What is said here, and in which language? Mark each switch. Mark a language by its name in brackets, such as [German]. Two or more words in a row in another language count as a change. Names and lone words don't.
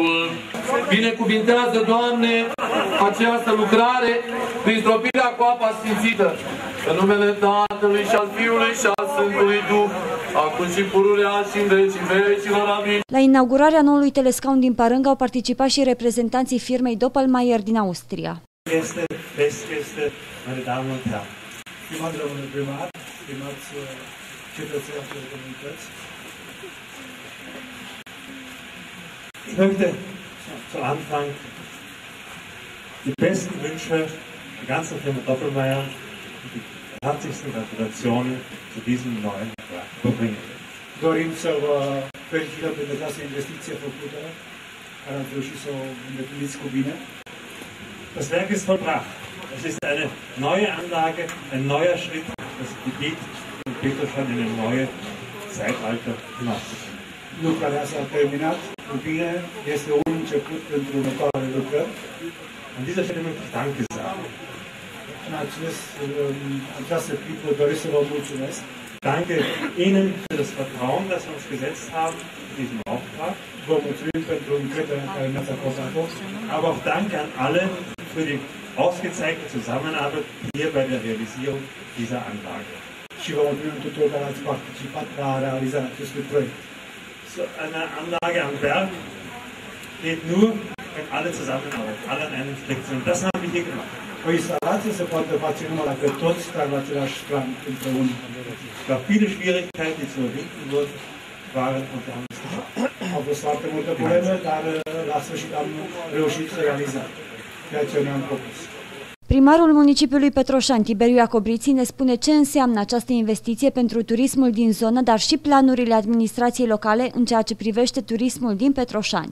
[Romanian] Binecuvintează, Doamne, această lucrare prin stropirea cu apa sfințită, în numele Tatălui și al Fiului și al Sfântului Duh, acum și pururea și în vecii vecilor. Amin. La inaugurarea noului telescaun din Părâng au participat și reprezentanții firmei Doppelmayr din Austria. [German] Festgäste, meine Damen und Herren. [Romanian] Stimați domnule primar, stimați cetățeni ai comunități. [German] Ich möchte zu Anfang die besten Wünsche der ganzen Firma Doppelmayr und die herzlichsten Gratulationen zu diesem neuen Werk überbringen. [Romanian] Dorim să vă felicităm pentru această investiție făcută, care ați reușit să o îndepliniți cu bine. [German] Das Werk ist vollbracht. Es ist eine neue Anlage, ein neuer Schritt, das Gebiet von Petroșani in ein neues Zeitalter hinauszuführen. [Romanian] Lucrarea s-a terminat cu bine, este un început pentru următoarele lucrări. [German] An dieser Stelle möchte ich Danke sagen. [Romanian] În această clipă doresc să vă mulțumesc. [German] Danke Ihnen für das Vertrauen, das Sie uns gesetzt haben in diesem Auftrag. [Romanian] Vă mulțumim pentru încrederea care ne-ați acordat-o. [German] Aber auch Danke an alle für die ausgezeigte Zusammenarbeit hier bei der Realisierung dieser Anlage. [Romanian] Și vă mulțumim tuturor care ați participat la realizarea acestui proiect. [German] So eine Anlage am Berg geht nur, wenn alle zusammenarbeiten, alle an einem Strick sind. Das haben wir hier gemacht. [Romanian] O instalație se poate face numai dacă toți stau la același plan împreună. [German] Es gab viele Schwierigkeiten, die zu überwinden waren und wir haben es geschafft. [Romanian] Au fost foarte multe probleme, dar la sfârșit am reușit să realizăm ceea ce ne-am propus. Primarul municipiului Petroșani, Tiberiu Iacobriții, ne spune ce înseamnă această investiție pentru turismul din zonă, dar și planurile administrației locale în ceea ce privește turismul din Petroșani.